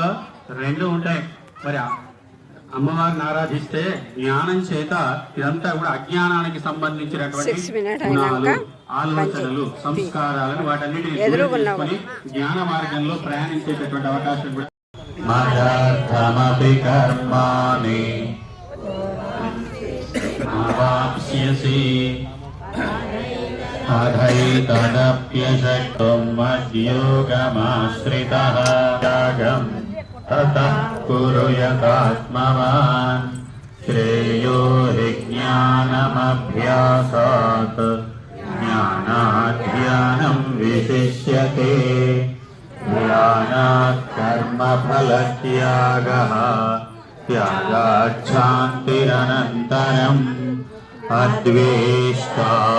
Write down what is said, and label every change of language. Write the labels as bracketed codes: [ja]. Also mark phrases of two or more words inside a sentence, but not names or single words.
[te] 2 ఉంటాయి. మరి అమ్మవారిని ఆరాధిస్తే జ్ఞానం చేత ఇదంతా కూడా అజ్ఞానానికి సంబంధించినటువంటి గుణాలు, ఆలోచనలు, సంస్కారాలను వాటన్నిటిని జ్ఞాన మార్గంలో ప్రయాణించేటటువంటి అవకాశం కూడా [sa] मदर्थमपि कर्माणि अवाप्स्यसि अधैतदप्यशक्तुं मद्योगमाश्रितः त्यागं ततः कुरु यतात्मवान् श्रेयो हि ज्ञानमभ्यासात् ज्ञानात् ध्यानं विशिष्यते ध्यानात् कर्मफलत्यागः त्यागात् शान्तिरनन्तरम् अद्वेष्टा